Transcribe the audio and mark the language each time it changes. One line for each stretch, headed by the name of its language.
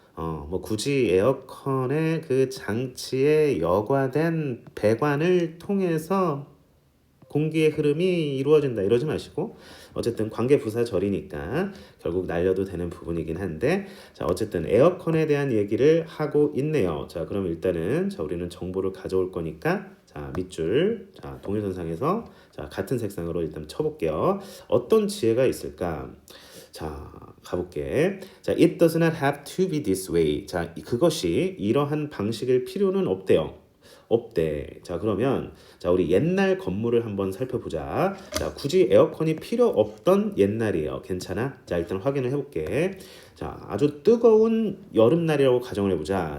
Korean: 뭐 굳이 에어컨의 그 장치에 여과된 배관을 통해서 공기의 흐름이 이루어진다 이러지 마시고 어쨌든 관계부사절이니까 결국 날려도 되는 부분이긴 한데 자, 어쨌든 에어컨에 대한 얘기를 하고 있네요. 자, 그럼 일단은 자, 우리는 정보를 가져올 거니까 자, 밑줄 자, 동일선상에서 자, 같은 색상으로 일단 쳐볼게요. 어떤 지혜가 있을까? 자, 가볼게.
English: 자, it does not have to be this way.
Korean: 자, 그것이 이러한 방식일 필요는 없대요. 없대. 자, 그러면 자, 우리 옛날 건물을 한번 살펴보자. 자, 굳이 에어컨이 필요 없던 옛날이에요. 괜찮아? 자, 일단 확인을 해볼게. 자, 아주 뜨거운 여름날이라고 가정을 해보자.